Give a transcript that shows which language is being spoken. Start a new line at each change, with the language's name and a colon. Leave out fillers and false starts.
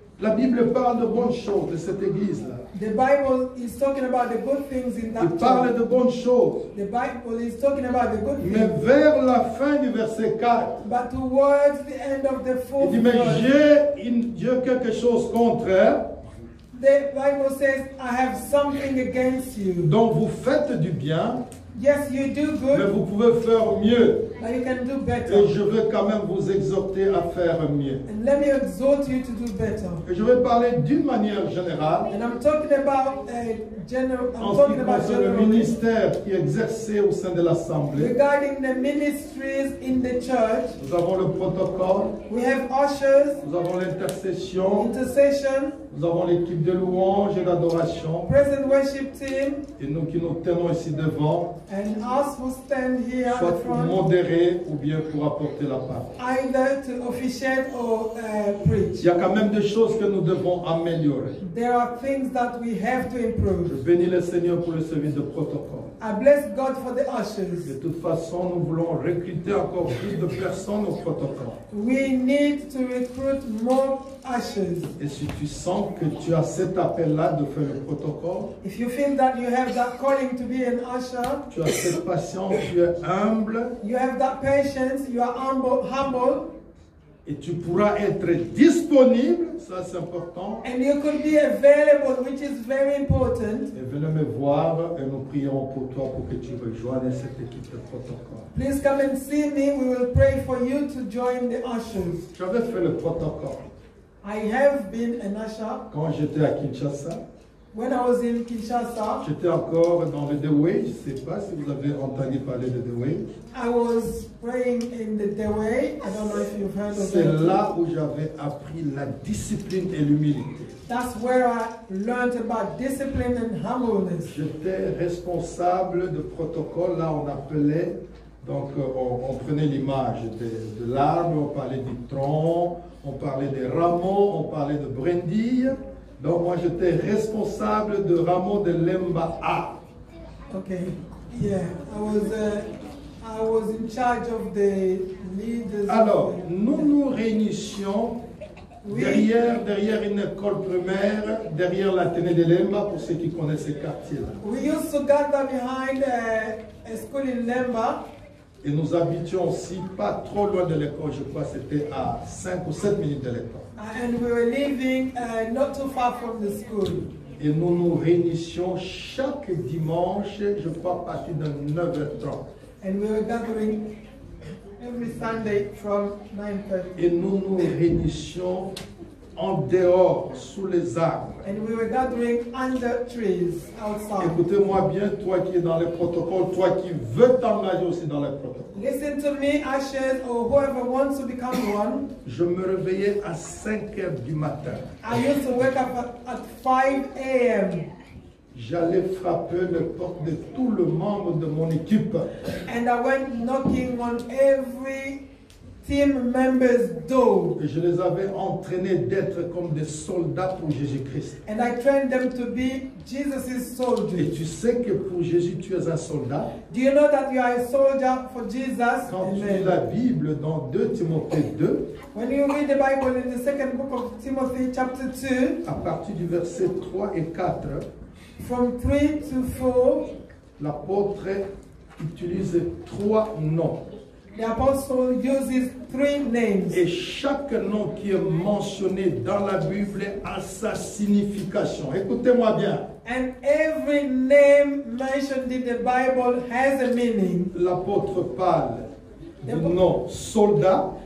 French: la Bible parle de bonnes choses de cette église-là.
English: The Bible is talking about the good things in
French: Il
English: that
French: parle
English: church.
French: de bonnes choses.
English: The Bible is talking about the good
French: Mais
English: things.
French: vers la fin du verset 4,
English: But towards the end of the
French: il
English: fourth
French: dit, mais
English: verse,
French: j'ai quelque chose contre elle.
English: the Bible says, I have something against you.
French: Donc vous faites du bien,
English: Yes, you do
French: mais
English: good,
French: vous pouvez faire mieux.
English: but you can do
French: Et
English: better.
French: je veux quand même vous exhorter à faire mieux.
English: And let me exhort you to do better.
French: Et je vais parler d'une manière générale
English: And I'm talking about general.
French: en
English: I'm
French: ce qui
English: talking about
French: concerne le
English: general
French: ministère qui est exercé au sein de l'Assemblée.
English: regarding the ministries in the church.
French: Nous avons le protocole,
English: We have ushers,
French: nous avons l'intercession,
English: intercession,
French: nous avons l'équipe de louange et d'adoration.
English: present worship team,
French: Et nous qui nous tenons ici devant,
English: and us who stand here at
French: soit
English: the
French: pour
English: front,
French: modérer ou bien pour apporter la parole.
English: either to officiate or preach.
French: Il y a quand même des choses que nous devons améliorer.
English: There are things that we have to
French: Je
English: improve.
French: bénis le Seigneur pour le service de protocole.
English: I bless God for the
French: De
English: ushers.
French: toute façon, nous voulons recruter encore plus de personnes au protocole.
English: We need to recruit more ushers.
French: Et si tu sens que tu as cet appel-là de faire le protocole,
English: If you feel that you have that calling to be an usher,
French: tu as cette patience, tu es humble
English: you have that patience, you are humble,
French: et tu pourras être disponible, ça c'est important.
English: and you could be available, which is very important.
French: Et venez me voir et nous prierons pour toi pour que tu rejoignes cette équipe de protocole.
English: Please come and see me. We will pray for you to join the ushers.
French: J'avais fait le protocole
English: I have been an usher.
French: quand j'étais à Kinshasa.
English: When I was in Kinshasa,
French: J'étais encore dans le Dewey. Je ne sais pas si vous avez entendu parler de Dewey.
English: I was praying in the Dewey. I don't know if you've heard of
French: C'est
English: it.
French: là où j'avais appris la discipline et l'humilité.
English: That's where I learned about discipline and humbleness.
French: J'étais responsable de protocole. Là, on appelait, donc on prenait l'image de l'arbre, on parlait du tronc, on parlait des rameaux, on parlait de brindilles. Donc moi, j'étais responsable de rameaux de Lemba A.
English: Okay. Yeah, I was in charge of the leaders.
French: Alors, nous nous réunissions Oui. derrière une école primaire, derrière l'Athénée de Lemba, pour ceux qui connaissent ce quartier-là.
English: We used to gather behind a school in Lemba.
French: Et nous habitions aussi pas trop loin de l'école, je crois que c'était à 5 ou 7 minutes de l'école.
English: And we were living not too far from the school.
French: Et nous nous réunissions chaque dimanche, je crois, à partir de 9h30.
English: And we were gathering every Sunday from 9:30.
French: Et nous nous réunissions en dehors, sous les arbres.
English: And we were gathering under trees outside.
French: Écoutez-moi bien, toi qui es dans les protocoles, toi qui veux t'engager aussi dans les protocoles.
English: Listen to me, ushers, or whoever wants to become one.
French: Je me réveillais à 5h du matin.
English: I used to wake up at 5 a.m.
French: j'allais frapper les portes de tous les membres de mon équipe.
English: And I went knocking on every team member's door.
French: Et je les avais entraînés d'être comme des soldats pour Jésus-Christ.
English: And I trained them to be Jesus'
French: Et
English: soldiers.
French: tu sais que pour Jésus, tu es un soldat.
English: Do you know that you are a soldier for Jesus?
French: Quand tu lis
English: Amen.
French: la Bible dans 2 Timothée 2,
English: When you read the Bible in the second book of Timothy, chapter 2,
French: à partir du verset 3 et 4,
English: from 3 to 4,
French: l'apôtre utilise 3 noms.
English: the apostle uses 3 names.
French: Et chaque nom qui est mentionné dans la Bible a sa signification. Écoutez-moi bien.
English: And every name mentioned in the Bible has a meaning.
French: L'apôtre parle du nom soldat.